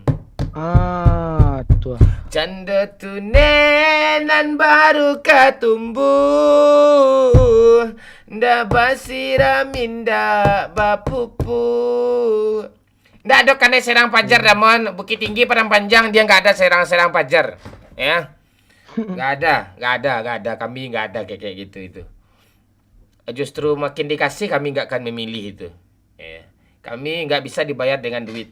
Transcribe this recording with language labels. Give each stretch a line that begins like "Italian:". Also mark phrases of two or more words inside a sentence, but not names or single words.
Indonesian: Tuh.
Minangkabau: Canda tunenan baru katumbuh, nda basiram inda bapupu.
Indonesian: Ndak ada kan serang pajar Damon. Bukit Tinggi Padang Panjang dia nggak ada serang pajar. Ya. Nggak ada. Kami nggak ada kayak gitu itu. Justru makin dikasih kami nggak akan memilih itu. Ya. Kami nggak bisa dibayar dengan duit.